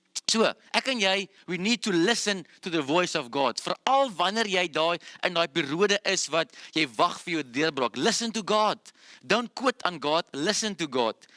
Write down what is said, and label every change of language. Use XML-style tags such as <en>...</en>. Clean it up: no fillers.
<en>So, ek en jy, we need to listen to the voice of God.</en> <af>Veral wanneer jy in daai periode is wat jy wag vir jou deurbraak.</af> <en>Listen to God. Don't quit on God, listen to God.</en>